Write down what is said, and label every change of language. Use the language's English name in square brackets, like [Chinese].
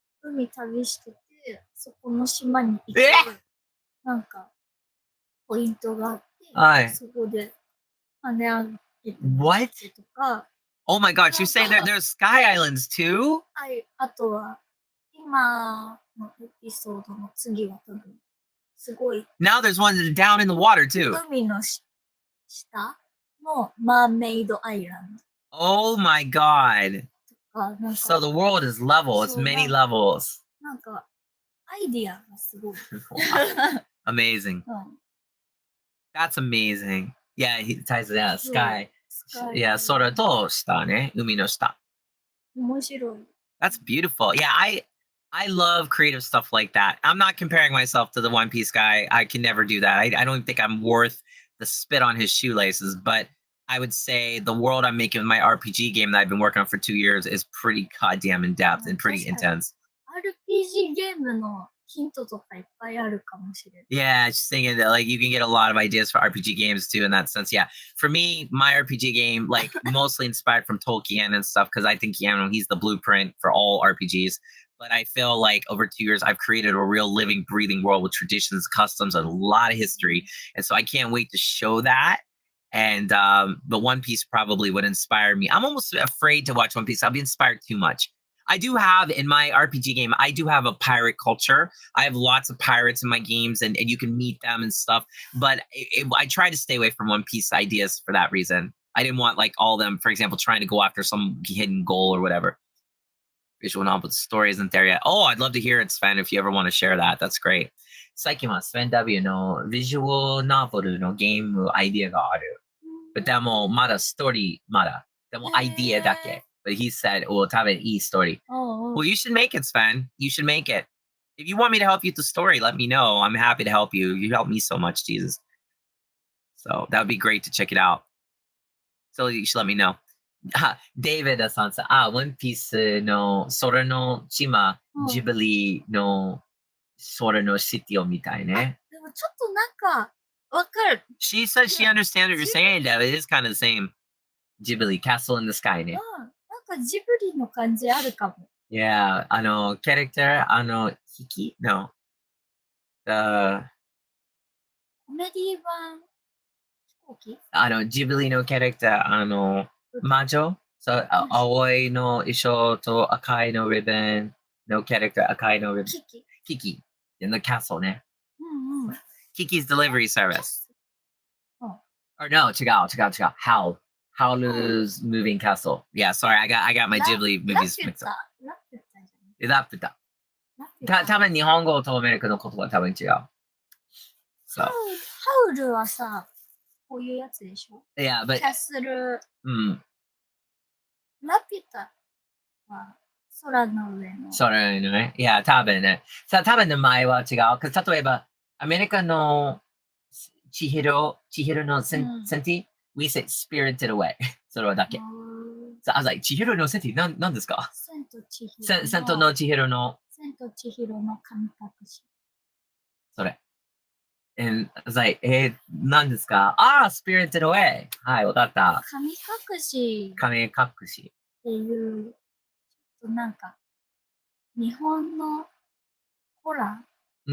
[Japanese] 海旅してて、そこの島に行って、なんかポイントがあって、そこで跳ね上げてとか。 [English] Oh my God, you say there's Sky Islands too? [Japanese] はい、あとは今のエピソードの次は多分すごい。 [English] Now there's one down in the water too. [Japanese] 海の下のマーメイドアイランド。 [English] Oh my God. So the world is level. It's many levels. [Japanese] なんかアイディアがすごい。 [English] Amazing. That's amazing. Yeah, he ties it out. Sky. Yeah, [Japanese] 空と下ね。海の下。面白い。 [English] That's beautiful. Yeah, I love creative stuff like that. I'm not comparing myself to the One Piece guy. I can never do that. I don't think I'm worth the spit on his shoelaces, but I would say the world I'm making with my RPG game that I've been working on for 2 years is pretty goddamn in depth and pretty intense. RPG ゲームのヒントとかいっぱいあるかもしれない。 Yeah, just thinking that like you can get a lot of ideas for RPG games too in that sense. Yeah, for me, my RPG game like mostly inspired from Tolkien and stuff because I think he's the blueprint for all RPGs. But I feel like over 2 years, I've created a real living, breathing world with traditions, customs, and a lot of history. And so I can't wait to show that. And the One Piece probably would inspire me. I'm almost afraid to watch One Piece. I'll be inspired too much. I do have in my RPG game, I do have a pirate culture. I have lots of pirates in my games and you can meet them and stuff. But I try to stay away from One Piece ideas for that reason. I didn't want like all of them, for example, trying to go after some hidden goal or whatever. Visual novel, but the story isn't there yet. Oh, I'd love to hear it, Sven, if you ever want to share that. That's great. [Japanese] 最近は Sven W の visual novel のゲームアイディアがある。でもまだストーリーまだ。でもアイディアだけ。 [English] But he said, well, [Japanese] 多分いいストーリー。 [English] Well, you should make it, Sven. You should make it. If you want me to help you with the story, let me know. I'm happy to help you. You help me so much, Jesus. So that would be great to check it out. So you should let me know. [Japanese] David さんさ、One Piece の空の島、ジブリの空のシティをみたいね。でもちょっとなんか、わかる。 [English] She says she understands what you're saying, David. It is kind of the same. Ghibli, Castle in the Sky ね。 [Japanese] なんかジブリの感じあるかも。 Yeah, キャラクター、ヒキ No. コメディ版飛行機ジブリのキャラクター、魔女そう、青いの衣装と赤いのリボンのキャラクター、赤いのリボン。キキ。のキャストね。 [English] Kiki's delivery service. Or no, [Japanese] 違う。 [English] Howl's Moving Castle. Yeah, sorry, I got my Ghibli movies mixed up. [Japanese] ラピュタ。多分日本語とアメリカの言葉多分違う。ハウルはさ、こういうやつでしょ。 [English] Yeah, but [Japanese] キャッスル、うん。ラピュタは空の上の。それね。いや、多分ね。多分名前は違う。例えば、アメリカの千尋のセンティ [English] we say spirited away. [Japanese] それはだけ。 [English] So I was like, [Japanese] 千尋のセンティ何ですか？千と千尋の。千との千尋の。千と千尋の神隠し。それ。 [English] And I was like, [Japanese] 何ですか？ [English] ああ、spirited away. [Japanese] はい、わかった。神隠し神隠し。っていう、ちょっとなんか、日本のホラー、